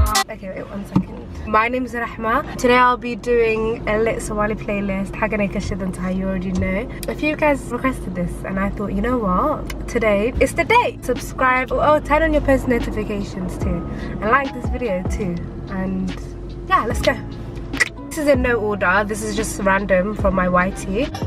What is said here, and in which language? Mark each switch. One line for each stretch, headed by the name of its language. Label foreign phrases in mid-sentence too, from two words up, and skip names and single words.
English: Okay, wait one second. My name is Rahma. Today I'll be doing a lit Somali playlist.
Somali: Haganay ka shidan tahay,
English: you already know. A few guys requested this and I thought, you know what? Today is the day. Subscribe. Oh, oh, turn on your post notifications too. And like this video too. And yeah, let's go. This is in no order. This is just random from my Y T.